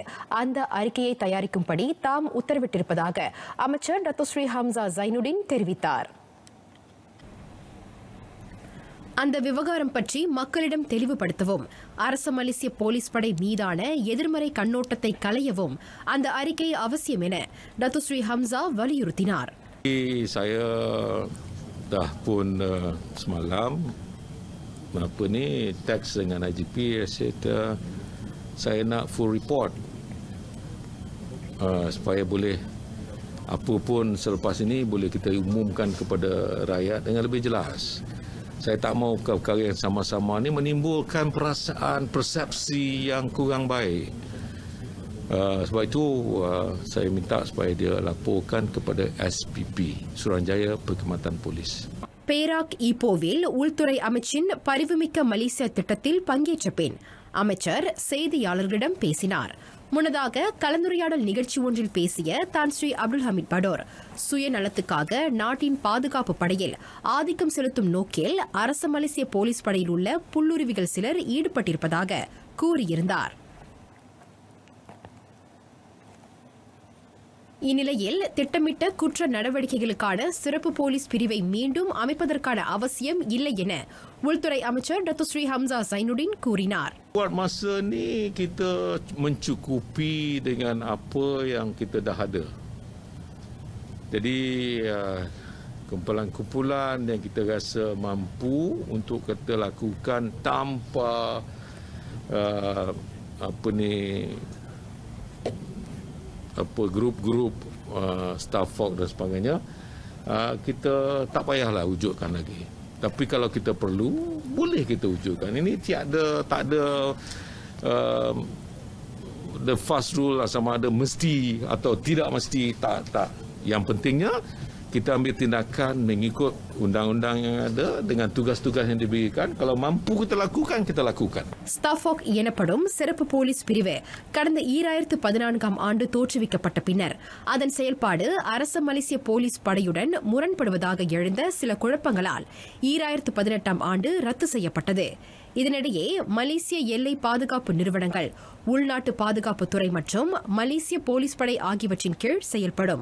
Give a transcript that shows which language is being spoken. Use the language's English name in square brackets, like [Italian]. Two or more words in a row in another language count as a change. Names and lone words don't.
[Tamil] அந்த அறிக்கையை தயாரிக்கும்படி தாம் உத்தரவிட்டிருப்பதாக அமைச்சர் டத்தோ ஸ்ரீ ஹம்சா ஜைனுடின் தெரிவித்தார். அந்த விவகாரம் பற்றி மக்களிடம் தெளிவுபடுத்தவும், அரச மலேசிய போலீஸ் படை மீதான எதிர்மறை கண்ணோட்டத்தை களையவும் அந்த அறிக்கை அவசியம் என டத்தோ ஸ்ரீ ஹம்சா வலியுறுத்தினார். [Malay] Saya dah pun semalam teks dengan IGP, saya nak [English] full report [Malay] supaya boleh apa pun selepas ini boleh kita umumkan kepada rakyat dengan lebih jelas. Saya tak mahu perkara yang sama-sama ni menimbulkan perasaan persepsi yang kurang baik. Sebab itu saya minta supaya dia laporkan kepada SPP, Suruhanjaya Perkhidmatan Polis. [Tamil] பேராக் ஈப்போவில் உள்துறை அமைச்சின் பரிவுமிக்க மலேசியா திட்டத்தில் பங்கேற்ற பின் அமைச்சர் செய்தியாளர்களிடம் பேசினார். முன்னதாக கலந்துரையாடல் நிகழ்ச்சி ஒன்றில் பேசிய தான் ஸ்ரீ அப்துல் ஹமீத் படோர், சுயநலத்துக்காக நாட்டின் பாதுகாப்பு படையில் ஆதிக்கம் செலுத்தும் நோக்கில் அரச மலேசிய போலீஸ் படையில் உள்ள புல்லுருவிகள் சிலர் ஈடுபட்டிருப்பதாக கூறியிருந்தார். இந்நிலையில் திட்டமிட்ட குற்ற நடவடிக்கைகளுக்கான சிறப்பு போலீஸ் பிரிவை மீண்டும் அமைப்பதற்கான அவசியம் இல்லை என உள்துறை அமைச்சர் டத்தோ ஸ்ரீ ஹம்சா ஜைனுடின் கூறினார். [Malay] Buat masa ni kita mencukupi dengan apa yang kita dah ada. Jadi kumpulan-kumpulan yang kita rasa mampu untuk kita lakukan tanpa grup-grup staff folk dan sebagainya, kita tak payahlah wujudkan lagi. Tapi kalau kita perlu, boleh kita wujudkan. Ini tak ada [English] the fast rule [Malay] lah, sama ada mesti atau tidak mesti, tak. Yang pentingnya kita ambil tindakan mengikut undang-undang yang ada dengan tugas-tugas yang diberikan. Kalau mampu kita lakukan. [Tamil] ஸ்டாஃபாக் எனப்படும் சிறப்பு போலீஸ் பிரிவு கடந்த 2014ஆம் ஆண்டு தோற்றுவிக்கப்பட்ட பின்னர் அதன் செயல்பாடு அரச மலேசிய போலீஸ் படையுடன் முரண்படுவதாக எழுந்த சில குழப்பங்களால் 2018ஆம் ஆண்டு ரத்து செய்யப்பட்டது. இதனிடையே மலேசிய எல்லை பாதுகாப்பு நிறுவனங்கள், உள்நாட்டு பாதுகாப்புத்துறை மற்றும் மலேசிய போலீஸ் படை ஆகியவற்றின் கீழ் செயல்படும்.